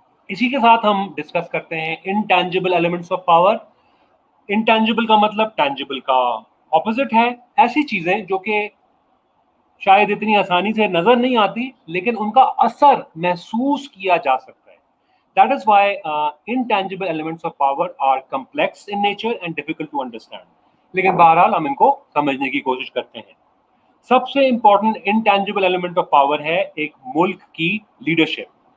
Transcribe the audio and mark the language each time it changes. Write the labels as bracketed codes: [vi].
[ur] اسی کے ساتھ ہم ڈسکس کرتے ہیں intangible elements of power. Intangible کا مطلب ٹینجیبل کا اپوزٹ ہے. ایسی چیزیں جو کہ شاید اتنی آسانی سے نظر نہیں آتی لیکن ان کا اثر محسوس کیا جا سکتا ہے. [en] That is why intangible elements of power are complex in nature and difficult to understand. [ur] لیکن بہرحال ہم ان کو سمجھنے کی کوشش کرتے ہیں. سب سے important intangible element of power ہے ایک ملک کی لیڈرشپ.